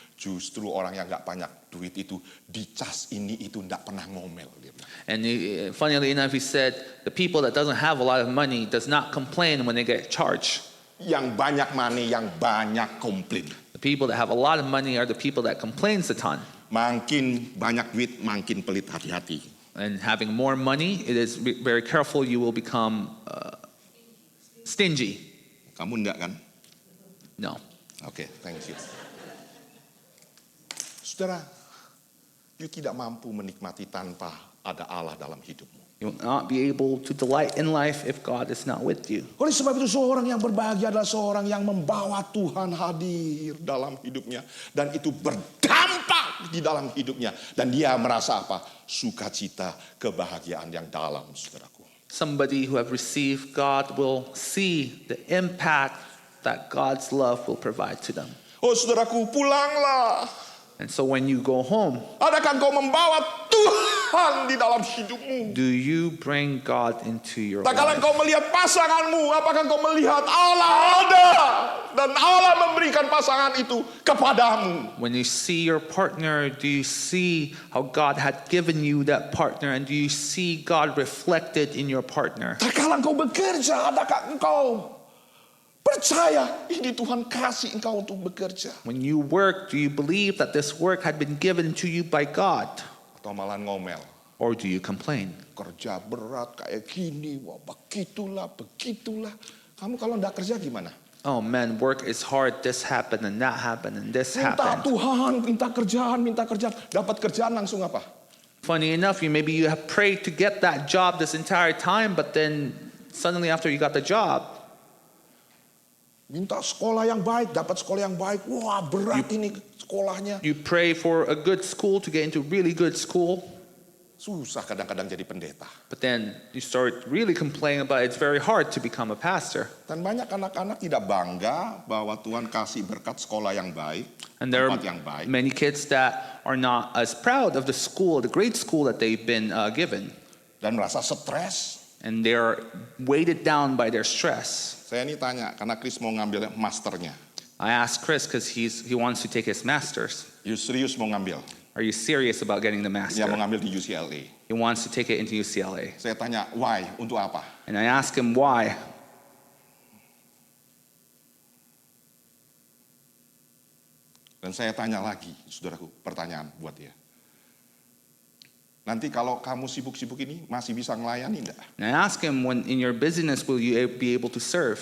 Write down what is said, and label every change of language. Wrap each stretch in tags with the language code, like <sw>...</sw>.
<id>Justru orang yang nggak banyak duit itu dicas ini itu nggak pernah ngomel. Dia bilang.</id> <en>And funnily enough, he said the people that doesn't have a lot of money does not complain when they get charged.</en> <id>Yang banyak money, yang banyak komplain.</id> <en>The people that have a lot of money are the people that complains a ton.</en> <id>Makin banyak duit, makin pelit, hati-hati.</id> <en>And having more money, it is very careful. You will become stingy.</en> <id>Kamu enggak kan?</id> <en>No. Oke, thank you.</en> <id>Saudara, you tidak mampu menikmati tanpa ada Allah dalam hidupmu.</id> <en>You will not be able to delight in life if God is not with you.</en> <id>Oleh sebab itu seorang yang berbahagia adalah seorang yang membawa Tuhan hadir dalam hidupnya. Dan itu berdampak di dalam hidupnya. Dan dia merasa apa? Sukacita, kebahagiaan yang dalam, saudaraku.</id> <en>Somebody who have received God will see the impact that God's love will provide to them.</en> <id>Oh saudaraku, pulanglah.</id> <en>And so when you go home,</en> <id>Adakah engkau membawa Tuhan di dalam hidupmu?</id> <en>do you bring God into your</en> <id>Tak kala</id> <en>life?</en> <id>engkau melihat pasanganmu, apakah engkau melihat Allah ada dan Allah memberikan pasangan itu kepadamu?</id> <en>When you see your partner, do you see how God had given you that partner? And do you see God reflected in your partner?</en> <id>Tak kala engkau bekerja, adakah engkau percaya ini Tuhan kasih engkau untuk bekerja?</id> <en>When you work, do you believe that this work had been given to you by God?</en> <id>Atau malah ngomel,</id> <en>Or do you complain?</en> <id>kerja berat kayak gini, wah begitulah. Kamu kalau enggak kerja gimana?</id> <en>Oh man, work is hard. This happened and that happened and this</en> <id>Minta</id> <en>happened.</en> <id>Tuhan, minta kerjaan. Dapat kerjaan langsung apa?</id> <en>Funny enough, maybe you have prayed to get that job this entire time, but then suddenly after you got the job,</en> <id>Minta sekolah yang baik, dapat sekolah yang baik. Wah, berat ini sekolahnya.</id> <en>you pray for a good school to get into really good school,</en> <id>Susah kadang-kadang jadi pendeta.</id> <en>but then you start really complaining about it's very hard to become a pastor.</en> <id>Dan banyak anak-anak tidak bangga bahwa Tuhan kasih berkat sekolah yang baik,</id> <en>And there</en> <id>tempat</id> <en>are</en> <id>yang baik.</id> <en>many kids that are not as proud of the school, the great school that they've been given.</en> <id>Dan merasa stres.</id> <en>And they're weighted down by their stress.</en> <id>Saya ini tanya, karena Chris mau ngambil masternya.</id> <en>I asked Chris because he wants to take his master's.</en> <id>You serius mau ngambil?</id> <en>Are you serious about getting the</en> <id>Dia mau</id> <en>master?</en> <id>ngambil di UCLA.</id> <en>He wants to take it into UCLA.</en> <id>Saya tanya,</id> <en>why?</en> <id>Untuk apa?</id> <en>And I asked him why.</en> <id>Dan saya tanya lagi, saudaraku, pertanyaan buat dia. Nanti kalau kamu sibuk-sibuk ini, masih bisa ngelayani enggak?</id> <en>And I asked him, when in your busyness will you be able to serve?</en>